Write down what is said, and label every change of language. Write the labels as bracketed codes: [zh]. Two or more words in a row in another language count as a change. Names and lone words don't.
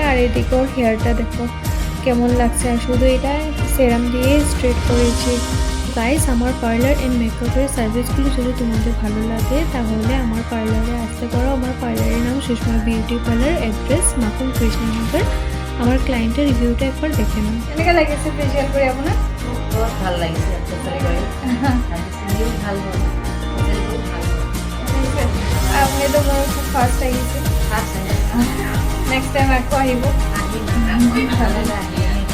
[bn] আর এদিকে ওর হেয়ারটা দেখো কেমন লাগছে, আর শুধু এটা সেরাম দিয়ে স্ট্রেট করেছি। গাইস আমার [en] parlour and makeup's [bn] সার্ভিসগুলো যদি তোমাদের ভালো লাগে তাহলে আমার পার্লারে আসতে পারো। আমার পার্লারের নাম সুষমা বিউটি পার্লার, অ্যাড্রেস মাখন কৃষ্ণনগর। আমার ক্লায়েন্টের রিভিউটা একবার দেখে নাও। কেমন লাগছে ফেশিয়াল করে আপনার? [as] বহুত ভাল লাগিছে আপনি তো মোৰ খুব ফাৰ্ষ্ট আহিছে, [en] next time [as] আকৌ আহিব। ভালে লাগে।